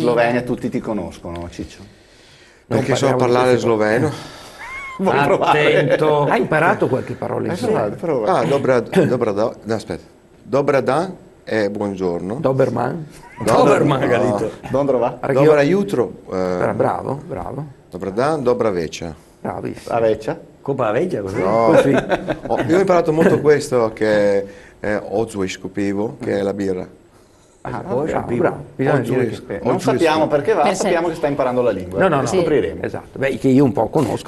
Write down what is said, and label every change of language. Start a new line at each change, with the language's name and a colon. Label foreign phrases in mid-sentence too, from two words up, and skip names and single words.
Italian: Slovenia tutti ti conoscono, Ciccio? Perché so parlare sloveno. Vuoi provare? Attento. Hai imparato qualche parola in sloveno? Prova. Ah, no, aspetta.
Slovenian: Dobra dan
Italian: è buongiorno. Doberman? Doberman, Galito. Non trova?
Slovenian: Dobra jutro.
Italian: Bravo,
Slovenian: Dobra dan, dobra večer.
Italian: bravissimo. Aveccia? Coppa la vecchia così. No, io ho imparato molto questo che è Ozwish Copivo, che è la birra. Bravo. Bisogna dire che... Non sappiamo perché va, Per sappiamo che sta imparando la lingua. No, Lo Sì. scopriremo. Esatto, beh, che io un po' conosco